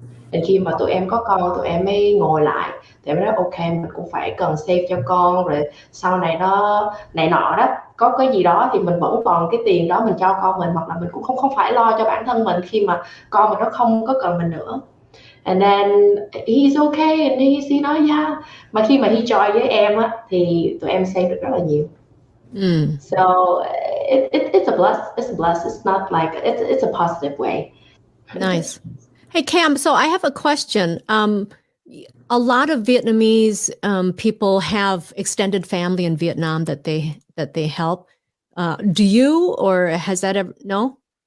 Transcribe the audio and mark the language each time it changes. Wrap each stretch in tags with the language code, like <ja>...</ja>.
<vi>Đến khi mà tụi em có con, tụi em mới ngồi lại, tụi em nói ok, mình cũng phải cần save cho con, rồi sau này nó này nọ đó, có cái gì đó thì mình vẫn còn cái tiền đó mình cho con mình, hoặc là mình cũng không phải lo cho bản thân mình khi mà con mình nó không có cần mình nữa.</vi> <en>And then he's okay, and he</en> <vi>nói</vi> <en>yeah.</en> <vi>Mà khi mà</vi> <en>he join</en> <vi>với em á thì tụi em save được rất là nhiều.</vi> <en>So it's a bless. It's a bless. It's not like it's a positive way. Nice. Hey, Cam, so I have a question. A lot of Vietnamese people have extended family in Vietnam that they help. Do you, or has that ever? No?</en>